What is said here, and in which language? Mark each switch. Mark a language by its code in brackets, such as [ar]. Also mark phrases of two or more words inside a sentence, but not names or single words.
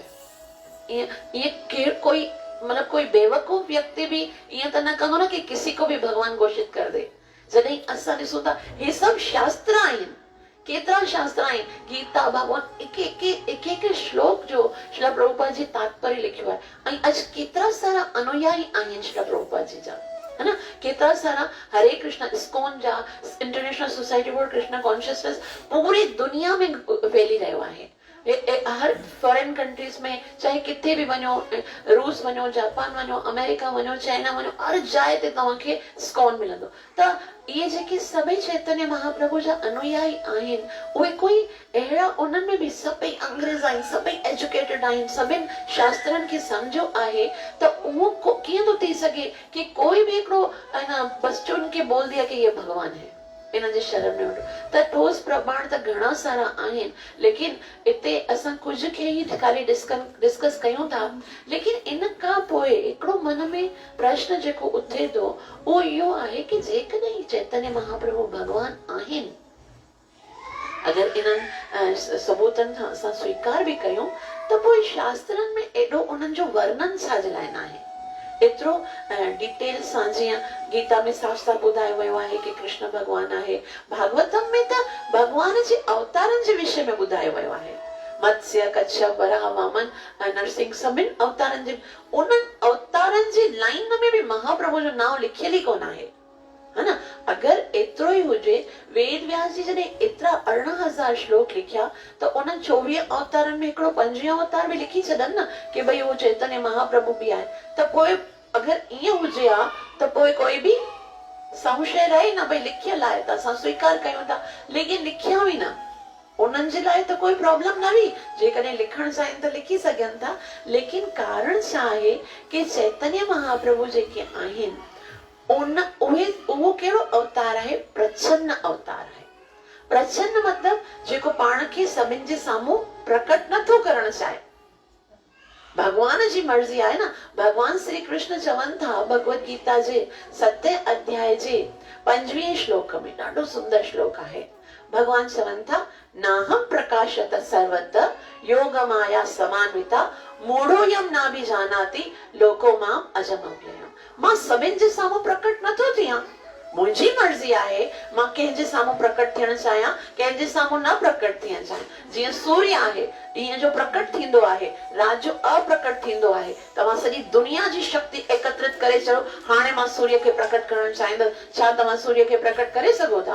[hi] ये कोई मतलब कोई बेवकूफ व्यक्ति भी ये [sd] तो न कंदो न [hi] कि किसी को भी भगवान घोषित कर दे। [sd] जॾहिं असां ॾिसूं था हे सभु शास्त्र आहिनि, केतिरा शास्त्र आहिनि, गीता, भगवान एक एक श्लोक जो श्रील प्रभुपाद जी तात्पर्य लिखियो आहे। ऐं अॼु केतिरा सारा अनुयायी आहिनि श्रील प्रभुपाद जी जा, है ना? केतिरा सारा हरे कृष्ण इस्कॉन जा, इंटरनेशनल सोसाइटी फॉर कृष्ण कॉन्शियसनेस पूरी दुनिया में फैली रहियो आहे। हर [en] foreign countries [sd] में चाहे किथे भी वञो, रूस वञो, जापान वञो, अमेरिका वञो, चाइना वञो, हर जाइ ते तव्हांखे स्कॉन मिलंदो। त इहे जेके सभई चैतन्य महाप्रभु जा अनुयायी आहिनि, उहे कोई अहिड़ा, उन्हनि में बि सभई अंग्रेज आहिनि, सभई एजुकेटेड आहिनि, सभिनि शास्त्रनि खे सम्झो आहे। त उहो कीअं थो थी सघे कि कोई बि हिकिड़ो बस [hi] चुन के बोल दिया कि ये भगवान है, [sd] इन जे शरण में वठो। त ठोस प्रमाण त घणा सारा आहिनि, लेकिन इते असां कुझु खे ई ख़ाली डिस्कस कयूं था। लेकिन इन खां पोइ हिकिड़ो मन में प्रश्न जेको उथे थो उहो इहो आहे कि जेकॾहिं चैतन्य महाप्रभु भगवान आहिनि, अगरि इन्हनि सबूतनि खां असां स्वीकार बि कयूं, त पोइ शास्त्रनि में एॾो उन्हनि जो वर्णन छाजे लाइ न आहे? एतिरो डिटेल सां, जीअं गीता में साफ़ साफ़ ॿुधायो वियो आहे कि कृष्ण भगवान आहे। भागवतम में त भगवान जे अवतारनि जे विषय में ॿुधायो वियो आहे। मत्स्य, कच्छप, वराह, वामन, नरसिंह, सभिनि अवतारनि जे, उन्हनि अवतारनि जी लाइन में बि महाप्रभु जो नाम लिखियल ई कोन आहे, है न? अगरि एतिरो ई हुजे, वेद व्यास जी जॾहिं एतिरा 18,000 श्लोक लिखिया, त उन्हनि 24 अवतारनि में हिकिड़ो 25 अवतार बि लिखी छॾनि न कि भई उहो चैतन्य महाप्रभु बि आहे। त पोइ अगरि ईअं हुजे हा त पोइ कोई बि संशय रहे न, भई लिखियल आहे त असां स्वीकार कयूं था, लेकिन लिखिया बि न, उन्हनि जे लाइ त कोई प्रॉब्लम न हुई, जेकॾहिं लिखण चाहिनि त लिखी सघनि था। लेकिन कारण छा आहे कि चैतन्य महाप्रभु जेके आहिनि, उहो कहिड़ो अवतार आहे? प्रच्छन्न अवतार आहे। प्रच्छन्न मतलब जेको पाण खे सभिनि जे साम्हूं प्रकट नथो करणु चाहे। भगवान जी मर्ज़ी आहे न। भगवान श्री कृष्ण चवनि था भगवत गीता जे 7 अध्याय जे 5वें श्लोक में, ॾाढो सुंदर श्लोक आहे। भगवान चवनि था, [sa] नाहम प्रकाशत सर्वत्र योग माया समान्विता मूढ़ोयम नाभिजानाति लोको माम अजमव्ययम। [sd] मां सभिनि जे साम्हूं प्रकट नथो थियां, मुंहिंजी मर्ज़ी आहे, मां कंहिंजे साम्हूं प्रकट थियणु चाहियां, कंहिंजे साम्हूं न प्रकट थियणु चाहियां। जीअं सूर्य आहे, ॾींहं जो प्रकट थींदो आहे, राति जो अप्रकट थींदो आहे। तव्हां सॼी दुनिया जी शक्ति एकत्रित करे चयो, हाणे मां सूर्य खे प्रकट करणु चाहींदसि, छा तव्हां सूर्य खे प्रकट करे सघो था?